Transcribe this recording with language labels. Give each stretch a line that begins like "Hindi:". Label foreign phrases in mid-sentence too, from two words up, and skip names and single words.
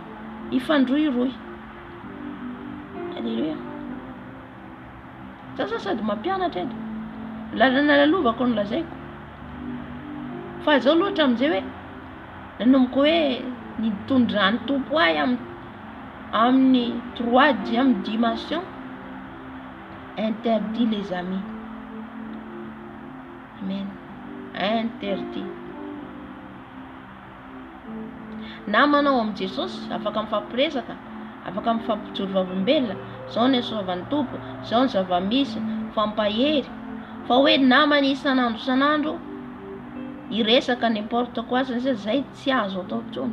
Malagasy: Ifandroy-roy. Alléluia. Sady mampianatra edy. Lalana lalovako no lazaiko. Fa zao loatra amin'izay hoe nanomboka hoe nitondra ny tompo ahy Amin'ny
French: troisième dimension, interdit les amis.
Malagasy: Amen. Interdit. Namanao am Jesosy afaka mifampiresaka, afaka mifampijoro vavolombelona, zao ny soavan'ny tompo, zao ny zava-misy, fampahery. Fa hoe namana isan'andro isan'andro iresaka
French: n'importe quoi
Malagasy: satria zay tsy azo atao tsony.